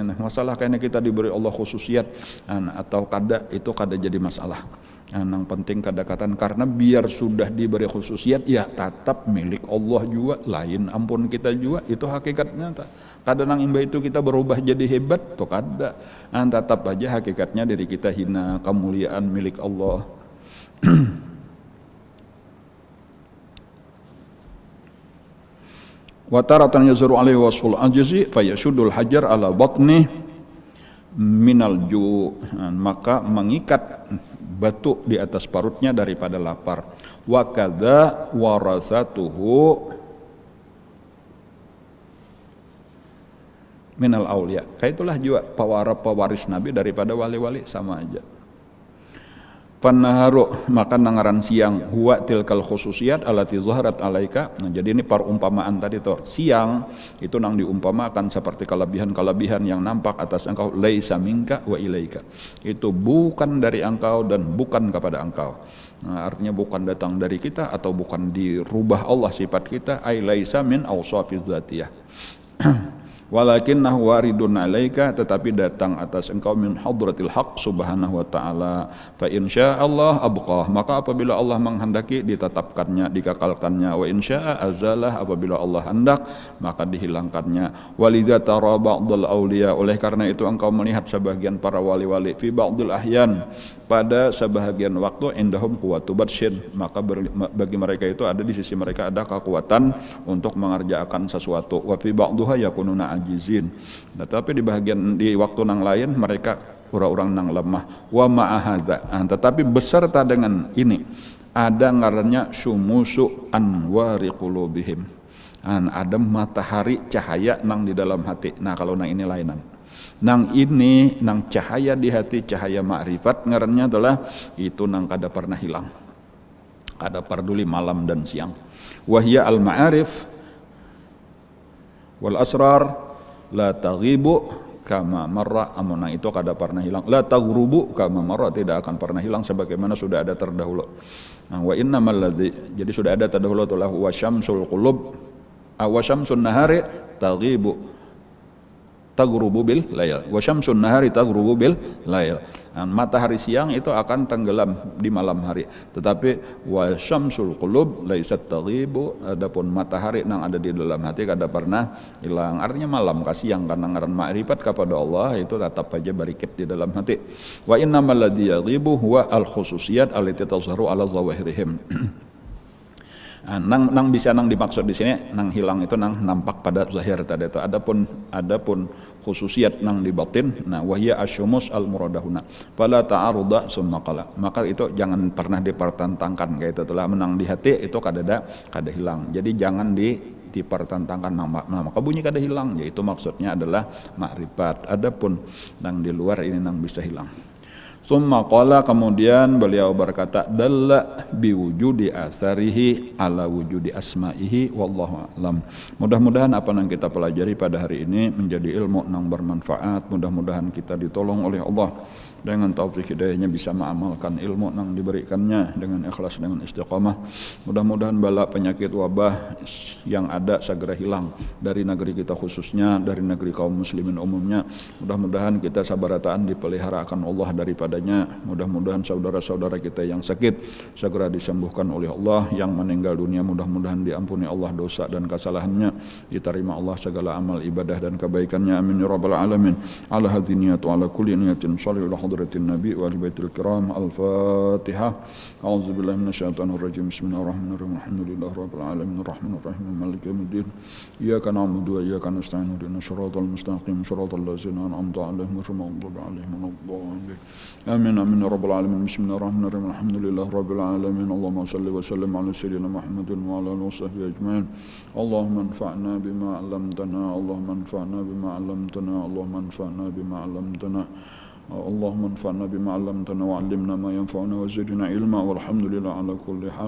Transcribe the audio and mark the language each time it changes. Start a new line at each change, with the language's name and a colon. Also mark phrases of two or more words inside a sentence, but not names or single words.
Banjar: Masalah kayaknya kita diberi Allah khususiat atau kada, itu kada jadi masalah. Nang penting kadang-kadang karena biar sudah diberi khususiat ya tetap milik Allah juga, lain ampun kita juga, itu hakikatnya. Kada nang imba itu kita berubah jadi hebat tuh kada. Tetap aja hakikatnya diri kita hina, kemuliaan milik Allah.
Arabic: وتارة يزور عليه وصف العجز فيشد الحجر على بطنه من الجوع',
Banjar: maka mengikat batu di atas parutnya daripada lapar.
Arabic: وكذا ورثته من الأولياء.
Banjar: Kayak itulah juga pewaris Nabi daripada wali-wali, sama aja. Pannaharu, maka nangaran siang,
Arabic: هو تلك الخصوصيات التي ظهرت عليك.
Banjar: Nah, jadi ini perumpamaan tadi tuh, siang itu nang diumpamakan seperti kelebihan-kelebihan yang nampak atas engkau,
Arabic: ليس منك وإليك.
Banjar: Itu bukan dari engkau dan bukan kepada engkau. Nah, artinya bukan datang dari kita atau bukan dirubah Allah sifat kita,
Arabic: أي ليس من أوصاف الذاتية. ولكنه وارد عليك,
Banjar: tetapi datang atas engkau
Arabic: من حضرة الحق سبحانه وتعالى. فإن شاء أبقاه,
Banjar: maka apabila Allah menghendaki ditetapkannya, dikekalkannya.
Arabic: وإن شاء أزاله,
Banjar: apabila Allah hendak maka dihilangkannya.
Arabic: ولذا ترى بعض الأولياء,
Banjar: oleh karena itu engkau melihat sebagian para wali-wali
Arabic: في بعض الأحيان,
Banjar: pada sebahagian waktu,
Arabic: عندهم قوة بطش,
Banjar: maka bagi mereka itu ada di sisi mereka ada kekuatan untuk mengerjakan sesuatu.
Arabic: وفي بعضها يكونون عاجزين.
Banjar: Nah, tapi di waktu nang lain mereka orang-orang nang lemah.
Arabic: ومع هذا,
Banjar: tetapi beserta dengan ini ada ngarannya
Arabic: شموس أنوار قلوبهم,
Banjar: ada matahari cahaya nang di dalam hati. Nah, kalau nang ini lainan, nang ini nang cahaya di hati, cahaya ma'rifat ngarannya adalah itu nang kada pernah hilang, kada peduli malam dan siang.
Arabic: وهي المعارف والأسرار لا تغيب كما مر,
Banjar: amunang itu kada pernah hilang.
Arabic: لا تغرب كما مر,
Banjar: tidak akan pernah hilang sebagaimana sudah ada terdahulu.
Arabic: Nah, وإنما الذي,
Banjar: jadi sudah ada terdahulu itulah
Arabic: وشمس القلوب وشمس النهار تغيب تغرب بالليل وشمس النهار تغرب بالليل wa syamsun nahari taghrubu bil lail.
Banjar: Matahari siang itu akan tenggelam di malam hari, tetapi
Arabic: وشمس القلوب ليست تغيب,
Banjar: adapun matahari nang ada di dalam hati kada pernah hilang. Artinya malam ka siang karena ngaran makrifat kepada Allah itu tetap aja barikit di dalam hati.
Arabic: وإنما الذي يغيب هو الخصوصيات التي تظهر على ظواهرهم.
Banjar: Nang bisa nang dimaksud di sini nang hilang itu nang nampak pada zahir tadi itu. Adapun khususiat nang di batin, nah
Arabic: وهي الشموس المرادة هنا فلا تعارض ثم قال,
Banjar: maka itu jangan pernah dipertentangkan, kayak itu telah menang di hati itu kada hilang. Jadi jangan dipertentangkan, maka bunyi kada hilang, yaitu maksudnya adalah makrifat. Adapun nang di luar ini nang bisa hilang.
Arabic: ثم قال,
Banjar: kemudian beliau berkata,
Arabic: دل بوجود آثاره على وجود أسمائه والله أعلم.
Indonesian: Mudah-mudahan apa yang kita pelajari pada hari ini menjadi ilmu yang bermanfaat. Mudah-mudahan kita ditolong oleh Allah dengan taufik hidayahnya bisa mengamalkan ilmu yang diberikannya dengan ikhlas, dengan istiqamah. Mudah-mudahan bala penyakit wabah yang ada segera hilang dari negeri kita, khususnya dari negeri kaum muslimin umumnya.
Banjar: Mudah-mudahan kita sabarataan dipelihara akan Allah daripadanya.
Indonesian: Mudah-mudahan saudara-saudara kita yang sakit segera disembuhkan oleh Allah, yang meninggal dunia mudah-mudahan diampuni Allah dosa dan kesalahannya, diterima Allah segala amal ibadah dan kebaikannya.
Arabic: آمين يا رب العالمين. على هذه النية وعلى كل نية صالحة حضرة النبي وآل البيت الكرام. الفاتحة. أعوذ بالله من الشيطان الرجيم بسم الله الرحمن الرحيم الحمد لله رب العالمين الرحمن الرحيم مالك يوم الدين. إياك نعبد وإياك نستعين اهدنا الصراط المستقيم صراط الذين أنعمت عليهم غير المغضوب عليهم ولا الضالين. آمين آمين يا رب العالمين. بسم الله الرحمن الرحيم الحمد لله رب العالمين اللهم صل وسلم على سيدنا محمد وعلى آله وصحبه أجمعين. اللهم انفعنا بما علمتنا اللهم انفعنا بما علمتنا. Allahumma anfa'na bima 'allamtana. اللهم انفعنا بما علمتنا. اللهم انفعنا بما علمتنا وعلمنا ما ينفعنا وزدنا علما والحمد لله على كل حال.